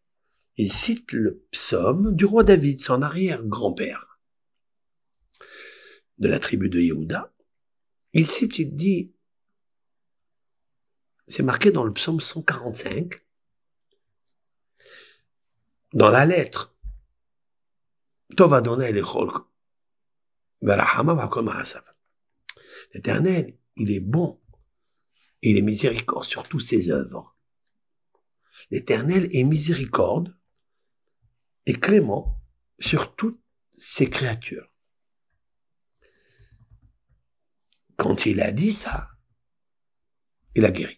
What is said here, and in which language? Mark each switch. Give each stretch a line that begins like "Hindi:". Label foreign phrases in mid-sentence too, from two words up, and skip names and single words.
French: Il cite le psaume du roi David, son arrière-grand-père, de la tribu de Yehuda. Il dit, c'est marqué dans le psaume 145, dans la lettre,
Hebrew: טוב ה' לכל ורחמיו על כל מעשיו.
French: L'Éternel, il est bon, il est miséricorde sur toutes ses œuvres. L'Éternel est miséricorde et clément sur toutes ses créatures. Quand il a dit ça, il a guéri.